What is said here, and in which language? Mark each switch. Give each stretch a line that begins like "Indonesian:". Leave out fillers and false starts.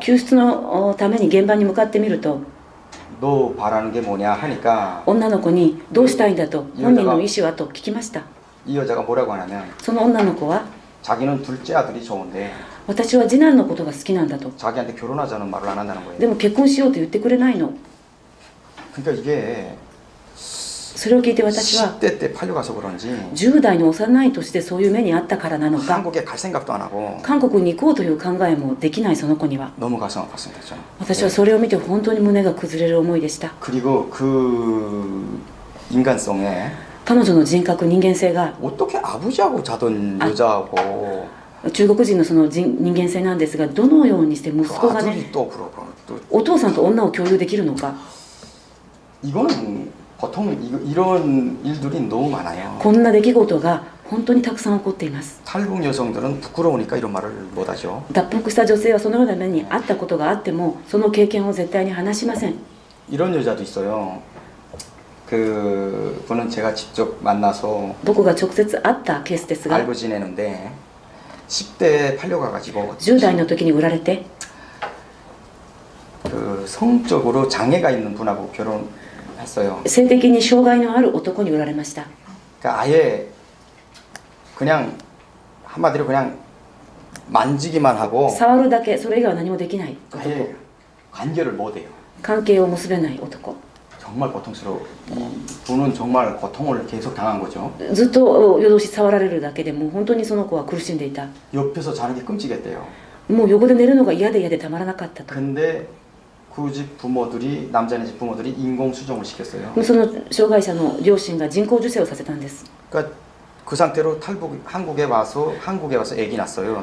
Japanese: 救出のために現場に向かってみると
Korean: 너 바라는 게 뭐냐 하니까
Japanese: 女の子にどうしたいんだと本人の意思はと聞きました
Korean: 이 여자가 뭐라고 하냐면
Japanese: その女の子は
Korean: 자기는 둘째 아들이 좋은데
Japanese: 私は次男のことが好きなんだと
Korean: 자기한테 결혼하자는 말을 안 한다는 거예요.
Japanese: でも結婚しようと言ってくれないの
Korean: 그러니까 이게
Japanese: それを聞いて私は
Korean: 10대 때 팔려가서 그런지
Japanese: 10代の幼い年でそういう目にあったからなのか
Korean: 한국에 갈 생각도 안 하고
Japanese: 韓国に行こうという考えもできないその子には
Korean: 너무 가슴 아팠습니다. 저는.
Japanese: 私はそれを見て本当に胸が崩れる思いでした
Korean: 그리고 그 인간성에
Japanese: 彼女の人格人間性が
Korean: 어떻게 아버지하고 자던 여자하고
Japanese: 中国人のその人間性なんですがどのようにして息子がね
Korean: 아들이 또 그러고 또
Japanese: お父さんと女を共有できるのか
Korean: 이거는 보통 이런 일들이 너무 많아요.
Japanese: こんな出来事が本当にたくさん起こっています
Korean: 탈북 여성들은 부끄러우니까 이런 말을 못하죠.
Japanese: 脱北した女性はそのような目にあったことがあってもその経験を絶対に話しません
Korean: 이런 여자도 있어요. 그 분은 제가 직접 만나서
Japanese: 僕が直接会ったケースですが
Korean: 알고 지내는데 10대에 팔려가가지고
Japanese: 10代の時に売られて
Korean: 그 성적으로 장애가 있는 분하고 결혼했어요.
Japanese: 性的に障害のある男に売られました
Korean: 그러니까 아예 그냥 한마디로 그냥 만지기만 하고
Japanese: 触るだけそれ以外は何もできない男
Korean: 아예 관계를 못해요.
Japanese: 関係を結べない男
Korean: 정말 고통스러워. 이 분은 정말 고통을 계속 당한 거죠.
Japanese: ずっと夜通し触られるだけでもう本当にその子は苦しんでいた
Korean: 옆에서 자는 게 끔찍했대요.
Japanese: もう横で寝るのが嫌でたまらなかったと
Korean: 근데 그 집 부모들이 남자네 집 부모들이 인공 수정을 시켰어요.
Japanese: その障害者の両親が人工授精をさせたんです
Korean: 그러니까 그 상태로 탈북 한국에 와서 아기 낳았어요.